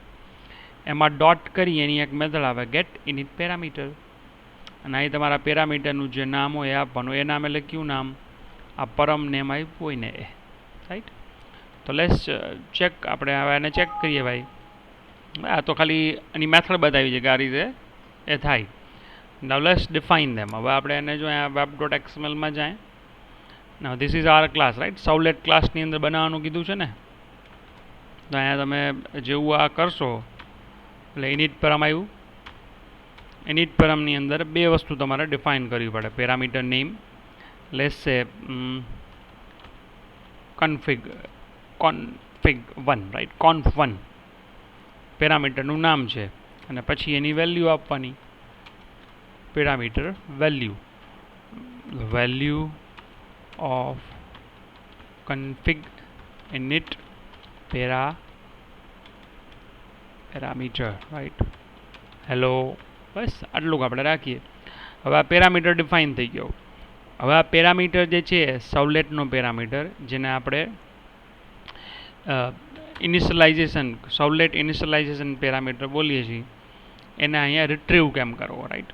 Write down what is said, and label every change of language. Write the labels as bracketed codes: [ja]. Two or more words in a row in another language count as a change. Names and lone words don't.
[gu] એમાં ડોટ કરી એની એક મેથડ આવે [en] get init parameter, [gu] અને અહીં તમારા પેરામીટરનું જે નામ હોય એ આપવાનું. એ નામે લખ્યું નામ, આ [en] param name [gu] આપ્યું હોય ને એ, રાઈટ. તો [en] let's check, [gu] આપણે હવે એને ચેક કરીએ ભાઈ. આ તો ખાલી એની મેથડ બતાવી છે કે આ રીતે એ થાય. [en] Now let's define them. [gu] હવે આપણે એને જો અહીંયા web.xml માં જાય. [en] Now this is our class, right? Sowlet class [gu] ની અંદર બનાવવાનું કીધું છે ને. તો અહીંયા તમે જેવું આ કરશો એટલે [en] init param [gu] આવ્યું. [en] init param [gu] ની અંદર બે વસ્તુ તમારે ડિફાઇન કરવી પડે. [en] parameter name, let's say config1, right? [gu] conf1 પેરામીટરનું નામ છે અને પછી એની વેલ્યુ આપવાની. [en] parameter value of config init parameter, right? [gu] હેલો, બસ આટલું આપણે રાખીએ. હવે આ પેરામીટર ડિફાઇન થઈ ગયો. હવે આ પેરામીટર જે છે સાઉલેટનો પેરામીટર, જેને આપણે [en] initialization servlet initialization parameter [gu] બોલીએ છીએ, એને અહીંયા રિટ્રીવ કેમ કરવો, રાઈટ?